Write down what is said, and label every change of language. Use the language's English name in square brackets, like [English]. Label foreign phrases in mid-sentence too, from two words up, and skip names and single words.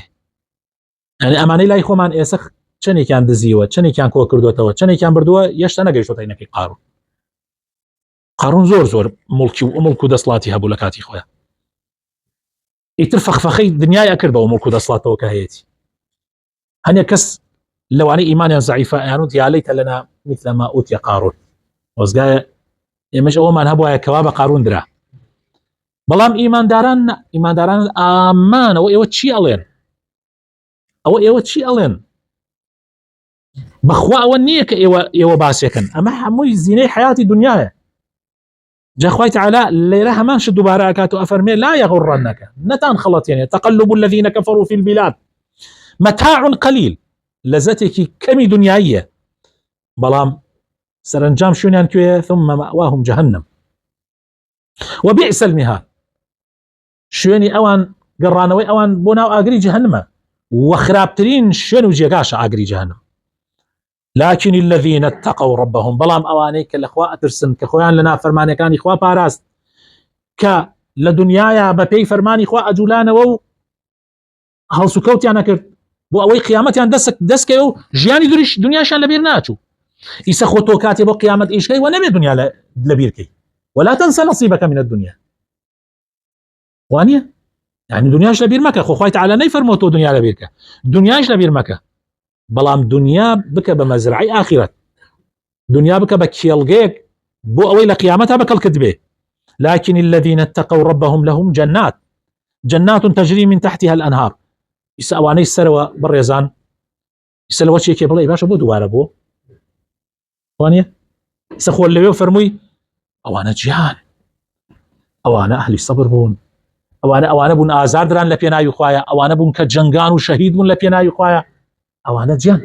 [Central Kurdish] یعنی ئەمانەی لای خۆمان ئێسە چەندێکیان دزیوە، چەندێکیان کۆ کردوێتەوە، چەندێکیان بردووە، یەشتا نەگەیشتۆتە عینەکەی قارون. قارون زۆر مڵک و دەسڵاتی هەبوو لە کاتی خۆیان، ئیتر فەخفەخەی دنیای ئەکردەوە مڵک و دەسڵاتەوە کە هەیەی. هەنێ کەس لەوانەی ئیمانیان زەعیفە ئەیانوت [Arabic] یا لەیتە لەنا مثل ما ئوتیە قارون، [Central Kurdish] وەزگایە ئێمەش ئەوەمان هەبوایە کەوا بە قارون درا. بەڵام ئیمانداران ئامان ئەوە چی ئەڵێن؟ ئەوە چی ئەڵێن؟ بەخوا ئەوە نییە کە ئێوە باسێکن، ئەمە هەمووی زینەی حیاتی دنیاە. جا خوای تەعالا لێرە هەمان شت دووبارە ئەکات و ئەفەرمێ [Arabic] لا يغرنك، [Central Kurdish] نەتان خەڵەتێنێ، [Arabic] تقلب الذين كفروا في البلاد متاع قليل، [Central Kurdish] لەزەتێکی کەمی دنیاییە، بەڵام سەرنجام شوێنیان کوێیە؟ [Arabic] ثم مأواهم جهنم وبئس المهاد، [Central Kurdish] شوێنی ئەوان گەڕانەوەی ئەوان بۆ ناو ئاگری جهنمە و خراپترین شوێن و جێگاشە ئاگری جهنم. [Arabic] لكن الذين اتقوا ربهم، [Central Kurdish] بەڵام ئەوانەی کە لەخوا ئەترسن، کە خۆیان لە نافەرمانەکانی خوا پاراست، کە لە دنیاە بە پێی فەرمانی خوا ئەجوولانەوە و هەڵسوکەوتیان نەکرد بۆ ئەوەی قیامەتیان دەستکەوە و ژیانی دنیاشان لەبیر ناچوو. ئیسە خۆ تۆ کاتێ بۆ قیامەت ئیشکەی و نەبێت دنیا لەبیرکەی، [Arabic] ولا تنسى نصيبك من الدنيا. [Central Kurdish] وانە يعني دنیاش لەبیر مەکە، خۆ خوای تەعالا نەیفەرمۆ تۆ دنیا لەبیرکە، دنیاش لەبیر مەکە، بەڵام دنیا بکە بە مەزرعی ئاخرەت، دنیا بکە بە کێڵگەیەک بۆ ئەوەی لە قیامەتە بەکەڵکت بێ. [Arabic] لكن الذين اتقوا ربهم لهم جنات تجري من تحتها الأنهار. [Central Kurdish] ئیسا ئەوانەی سەرەوە بڕێزان، ئیسا لەوە چێکێ بڵێ باشە بۆ دووارە بۆ وانە ئیسا خۆ لەوێ فەرمووی ئەوانە جیهان، ئەوانە ئەهلی سەبر بوون، ئەوانە بوون ئازاردران لە پێناوی خوایە، ئەوانە بوون کە جەنگان و شەهید بوون لە پێناوی خوایە، ئەوانە جیان.